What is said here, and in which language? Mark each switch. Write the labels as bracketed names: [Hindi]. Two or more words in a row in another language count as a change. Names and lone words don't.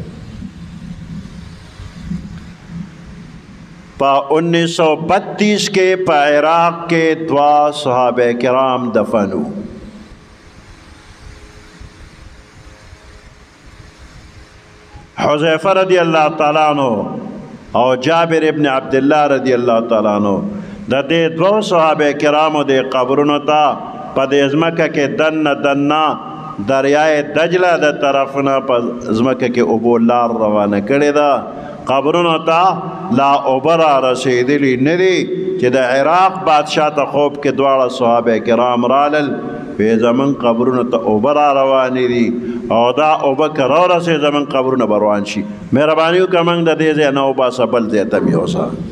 [Pashto] په 1932 کې په عراق کې 2 صحابه کرام دفنو. حذیفه [Arabic] رضی اللہ تعالی عنہ [Pashto] او جابر ابن عبداللہ [Arabic] رضی اللہ تعالی عنہ [Pashto] د دې 2 صحابه کرامو د قبرونو ته په دې ځمکه کې دنه دریای دجله د طرفونه په ځمکه کې اوبو لار روانه کړې ده. قبرونو ته لا اوبه را رسېدلي نه دي چې د عراق بادشاه ته خوب کې دواړه صحابه کرام رالل، وی زمون قبرونو ته اوبه را روانې دي او دا اوبه که را رسې زمون قبرونه به روان شي، مهرباني وکړه موږ د دې ځای نه وباسه بل ځای ته مې یوسه.